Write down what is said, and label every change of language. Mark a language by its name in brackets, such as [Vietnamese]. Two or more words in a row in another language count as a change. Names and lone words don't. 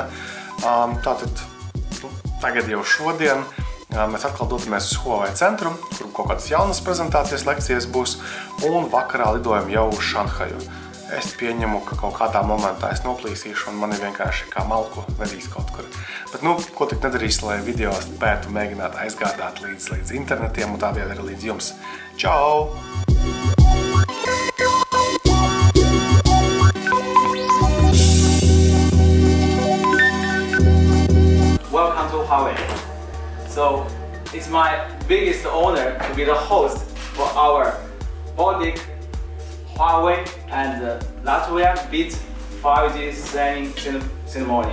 [Latvian] Tātad tagad jau šodien mēs atkal dodamies uz Huawei centru, kur kaut kādas jaunas prezentācijas lekcijas būs, un vakarā lidojam jau uz Šanhaju. Es pieņemu, ka kaut kādā momentā es noplīsīšu un mani vienkārši kā malku vedīs kaut kur. Bet, ko tik nedarīs, lai video spētu mēģināt aizgādāt līdz internetiem un tādēļ arī līdz jums. Čau! [English] Welcome to Huawei. So, it's my biggest honor to be the host for our Baltic Huawei and Latvia BIT 5G signing ceremony.